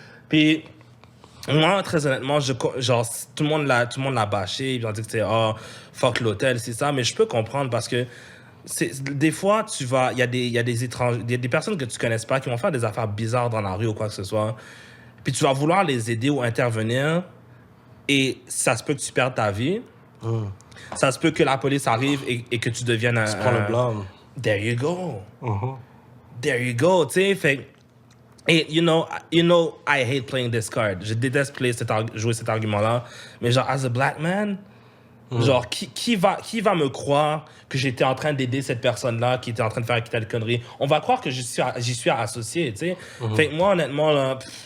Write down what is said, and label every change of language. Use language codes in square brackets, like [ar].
[fr] Puis, moi, très honnêtement, genre, tout le monde l'a bâché, ils ont dit que c'est, oh, fuck l'hôtel, c'est ça, mais je peux comprendre parce que des fois, il y a des étrangers, il y a des personnes que tu connaisses pas qui vont faire des affaires bizarres dans la rue ou quoi que ce soit. Puis tu vas vouloir les aider ou intervenir et ça se peut que tu perdes ta vie. Ça se peut que la police arrive et que tu deviennes un... Tu prends le blâme. [en] There you go. There you go, [fr] tu sais. Fait... [en] Et, you know, I hate playing this card. [fr] Je déteste jouer cet argument-là. Mais genre, [en] as a black man, [fr] genre, qui va me croire que j'étais en train d'aider cette personne-là qui était en train de faire telle connerie? On va croire que j'y suis associé, tu sais. Fait que moi, honnêtement, là...